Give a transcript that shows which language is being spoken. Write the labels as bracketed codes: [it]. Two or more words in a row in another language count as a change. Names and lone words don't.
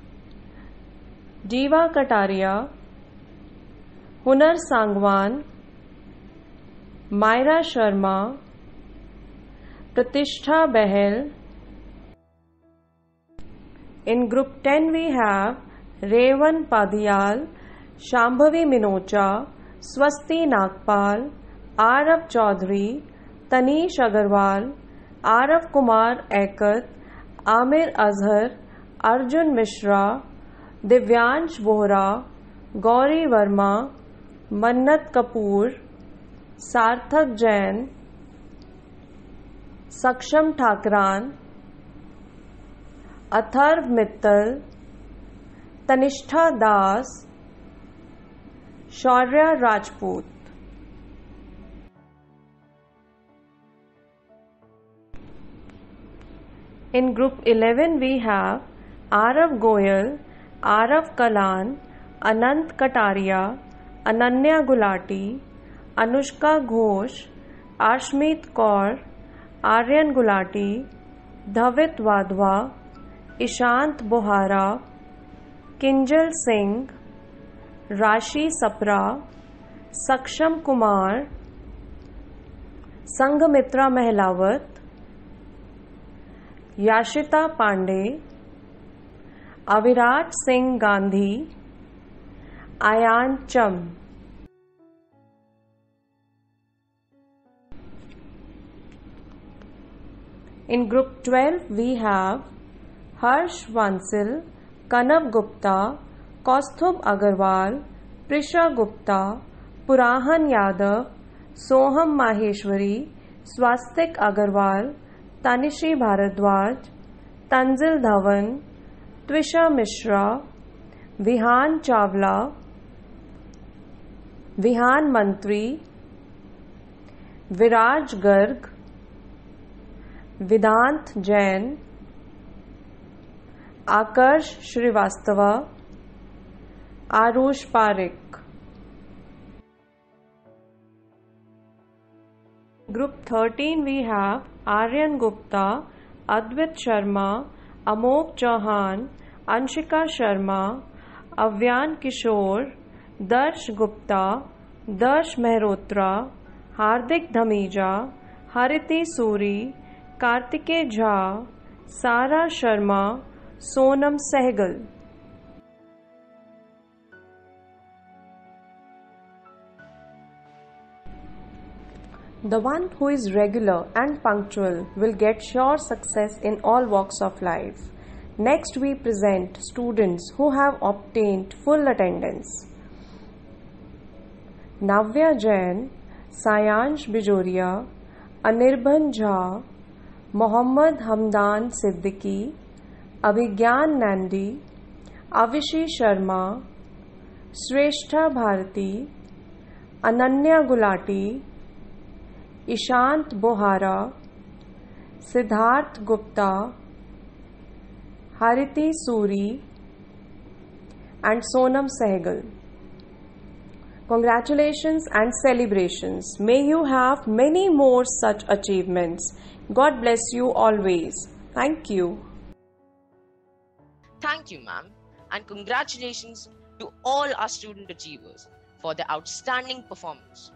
[en] Jiva Kataria, Hunar Sangwan, Myra Sharma, Pratishtha Behel. In group 10 we have Revan Padiyal, Shambhavi Minocha, Swasti Nagpal, Arav Chaudhary, Tanish Agarwal, Arav Kumar Ekat, Amir Azhar, Arjun Mishra, Divyansh Bohra, Gauri Verma, Mannat Kapoor, Sarthak Jain, Saksham Thakran, Atharv Mittal, Tanishtha Das, Shaurya Rajput. In group 11 we have Arav Goyal, Arav Kalan, Anant Kataria, Ananya Gulati, Anushka Ghosh, Ashmeet Kaur, Aryan Gulati, Dhavit Wadhwa, Ishant Bohara, Kinjal Singh, Rashi Sapra, Saksham Kumar, Sanghamitra Mehlawat, Yashita Pandey, Aviraj Singh Gandhi, Ayan Cham. In group 12 we have Harsh Vansil, Kanav Gupta, Kaustubh Agarwal, Prisha Gupta, Purahan Yadav, Soham Maheshwari, Swastik Agarwal, Tanishi Bharadwaj, Tanzil Dhawan, Twisha Mishra, Vihan Chawla, Vihan Mantri, Viraj Garg, Vedant Jain, Akarsh Shrivastava, Arush Parekh. Group 13 we have Aryan Gupta, Advait Sharma, Amok Chauhan, Anshika Sharma, Avyan Kishore, Darsh Gupta, Darsh Mehrotra, Hardik Dhameja, Hariti Suri, Kartike Jha, Sara Sharma, Sonam Sehgal. The one who is regular and punctual will get sure success in all walks of life. Next, we present students who have obtained full attendance. Navya Jain, Sayansh Bijoria, Anirban Jha, Mohammad Hamdan Siddiqui, Abhigyan Nandi, Avishi Sharma, Shrestha Bharati, Ananya Gulati, Ishant Bohara, Siddharth Gupta, Hariti Suri, and Sonam Sehgal. Congratulations and celebrations. May you have many more such achievements. God bless you always. Thank you. Thank you, ma'am, and congratulations to all our student achievers for their outstanding performance.